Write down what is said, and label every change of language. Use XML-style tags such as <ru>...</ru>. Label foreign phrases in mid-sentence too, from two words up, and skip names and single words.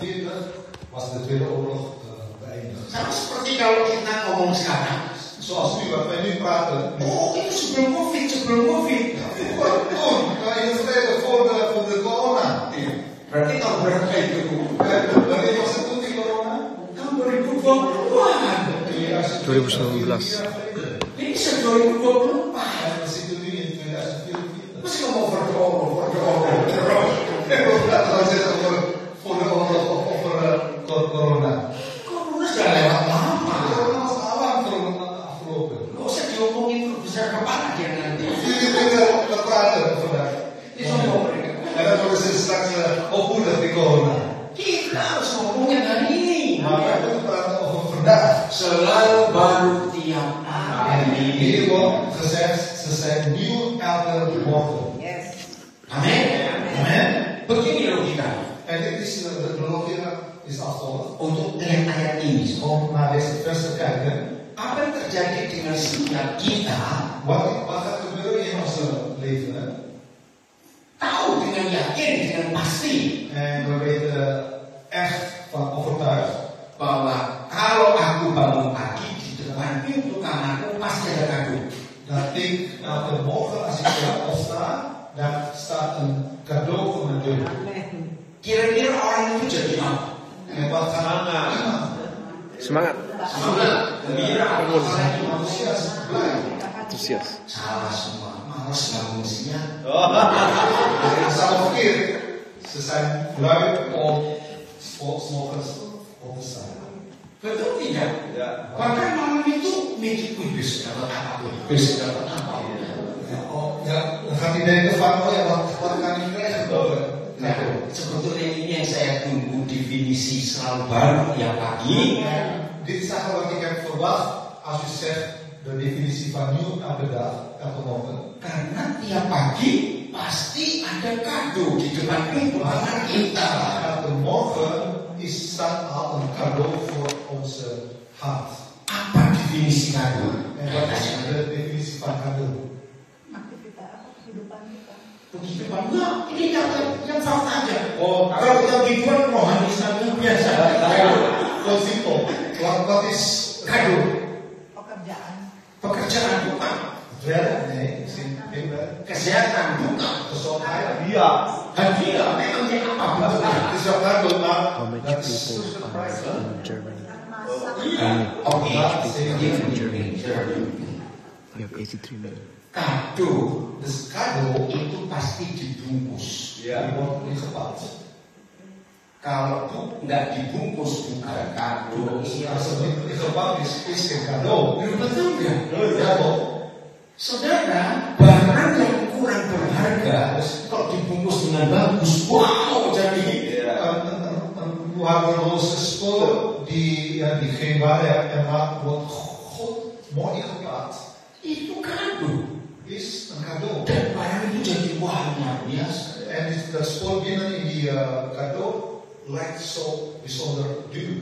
<nl>was de Tweede Oorlog beëindigd.</nl> <id>Sama seperti kalau kita ngomong sekarang.</id> <nl>Zoals nu, wat wij nu praten.</nl> <id>Oh, itu sebelum COVID.</id> <nl>Toen, in het verleden, voor de corona.</nl> <id>Iya. Berarti tahun berapa itu?</id> <nl>Wanneer was het toen die corona?</nl> <id>Tahun 2020-an. 2019. Ini sudah 2024.</id> <nl>En we zitten nu in 2024.</nl> <id>Masih ngomong</id> <nl>voor de oorlog. We praten dan zeggen voor de oorlog of over corona.</nl> <id>Corona sudah lewat lama.</id> <nl>Corona was alarm afgelopen.</nl> <id>Gak usah diomongin besar kepala dia nanti.</id> <nl>Jullie kunnen praten vandaag.</nl> <id>Ini sombong mereka.</id> <nl>En dan worden ze straks opvoedig die corona.</nl> <id>Kita harus ngomongin hari ini.</id> <nl>Maar wij moeten praten over vandaag.</nl> <id>Selalu baru tiap hari.</id> <nl>Hier wordt gezegd, ze zijn nieuw elke morgen.</nl> <id>Amin.</id> <nl>Amen.</nl> <id>Begini logika.</id> <nl>En dit is de logica is als volgt.</nl> <id>Untuk melihat ayat ini.</id> <nl>Om naar deze vers te kijken.</nl> <id>Apa yang terjadi dengan setiap kita?</id> <nl>Wat gaat gebeuren in ons leven? Hè?</nl> <id>Tahu dengan yakin, dengan pasti.</id> <nl>En we weten echt van overtuigd.</nl> <id>Bahwa kalau aku bangun pagi di depan pintu kamarku pasti ada kado.</id> <nl>Dat ik elke morgen als ik opsta, daar staat een cadeau voor mijn deur.</nl> <id>Kira-kira orang itu jadi apa?</id> <nl>En wat gaat iemand?</nl> <id>Semangat. Semangat, gembira,</id> <nl>Enthousiast, blij.</nl> <id>Antusias. salah semua, malas bangun siang.</id> <nl>Dat is allemaal verkeerd. Ze zijn lui om 's morgens op te staan.</nl> <id>Betul tidak?</id> <nl>Ja.</nl> <id>Bahkan malam itu mikir, besok dapat apa? Besok dapat apa?</id> <nl>Ja, dan gaat hij denken van, oh ja, wat kan ik krijgen?</nl> <id>Nah, sebetulnya ini yang saya tunggu definisi selalu baru tiap pagi.</id> <nl>Dit is eigenlijk wat ik heb verwacht als u zegt de definitie van nieuw elke dag, elke morgen.</nl> <id>Karena tiap pagi pasti ada kado di depan pintu kamar kita.</id> <nl>Elke morgen staat al een cadeau voor onze hart.</nl> <id>Apa definisi kado?</id> <nl>En wat is de definitie van cadeau?</nl> <id>Begitu banyak. Ini yang fakta aja. Oh, kalau kita begituan rohani Islamnya biasa.</id> <nl>Heel simpel. Wat is</nl> <id>Kado. Pekerjaan. Pekerjaan bukan.</id> <nl>werk? Nee, geen werk.</nl> <id>Kesehatan bukan.</id> <nl>Gezondheid?</nl> <id>Hadiah memang dia apa?</id> <nl>Het is wel cadeau, maar</nl> <en>How much</en> <nl>dat is</nl> <en>people are in Germany? Oke. We have 83 million.</en> <id>Kado</id> <nl>dus cadeau.</nl> <id>itu pasti dibungkus.</id> <nl>Die wordt ingepakt.</nl> <id>Kalau nggak dibungkus bukan kado.</id> <nl>Als het niet ingepakt is geen cadeau.</nl> <id>Betul nggak?</id> <nl>Ja toch?</nl> <id>Saudara, barang yang kurang berharga, kalau dibungkus dengan bagus, wow, jadi</id> <nl>Een waardeloze spul die geen waarde hebben, maar wordt goed mooi ingepakt.</nl> <id>itu kado.</id> <nl>Is een cadeau.</nl> <id>Dan barang itu jadi wah luar biasa.</id> <nl>En dat spul binnen in die cadeau lijkt zo bijzonder duur.</nl>